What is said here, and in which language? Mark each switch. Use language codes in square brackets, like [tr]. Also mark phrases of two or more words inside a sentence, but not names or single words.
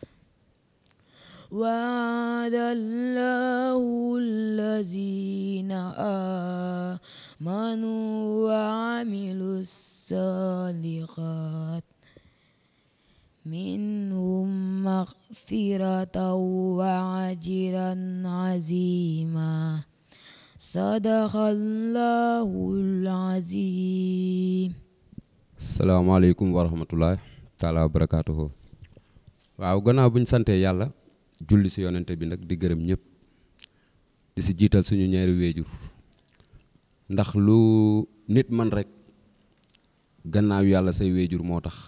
[ar] وعد الله الذين آمنوا وعملوا الصالحات منهم مغفرة وأجرا عظيما صدق الله العظيم. السلام عليكم ورحمة الله تعالى وبركاته. [wo] waaw gannaaw bu ñu santee yàlla julli si yonente bi nag di gërëm ñëpp di si jiital suñu ñaari wéejur ndax lu nit man rek gannaaw yàlla say wéejur moo tax